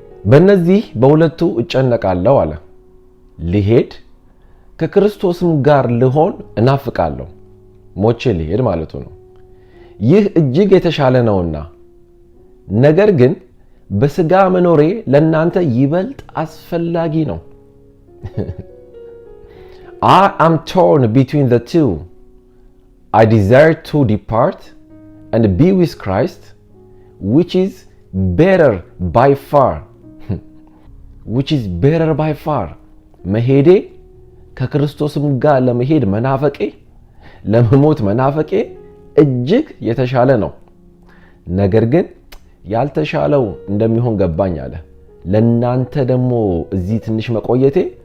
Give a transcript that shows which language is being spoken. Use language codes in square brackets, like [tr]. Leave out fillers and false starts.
[am] በእነዚህ በሁለቱ እጨነቃለሁ አለ። ልሄድ ከክርስቶስም ጋር ልሆን እናፍቃለሁ። ሞቼ ልሄድ ማለቱ ነው። ይህ እጅግ የተሻለ ነውና፣ ነገር ግን በስጋ መኖሬ ለእናንተ ይበልጥ አስፈላጊ ነው። I am torn between the two. [en] I desire to depart and be with Christ, which is better by far. which is better by far. [am] መሄዴ ከክርስቶስም ጋር ለመሄድ መናፈቄ፣ ለመሞት መናፈቄ እጅግ የተሻለ ነው። ነገር ግን ያልተሻለው እንደሚሆን ገባኝ አለ። ለናንተ ደግሞ እዚህ ትንሽ መቆየቴ